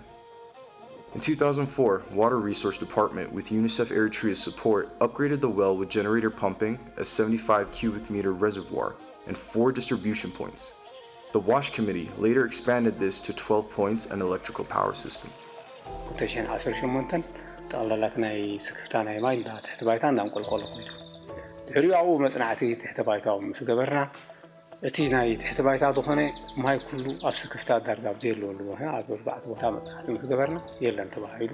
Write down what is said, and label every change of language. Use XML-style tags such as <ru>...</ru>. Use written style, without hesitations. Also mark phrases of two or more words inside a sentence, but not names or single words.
<en>In 2004, Water Resource Department, with UNICEF Eritrea's support, upgraded the well with generator pumping, a 75 cubic meter reservoir, and 4 distribution points. The WASH Committee later expanded this to 12 points and electrical power system.</en> <ti>ጠቕላላት ናይ ስክፍታ ናይ ማይ ትሕቲ ባይታ እንዳንቆልቆሎ ኮይኑ ድሕሪኡ መጽናዕቲ ትሕቲ ባይታው ምስ ገበርና እቲ ናይ ትሕቲ ባይታ ዝኾነ ማይ ኩሉ ኣብ ስክፍታ ዳርጋ ብዘለሉ ኣብ 4 ቦታ መጽናዕቲ ምስ ገበርና የለን ተባሂሉ</ti>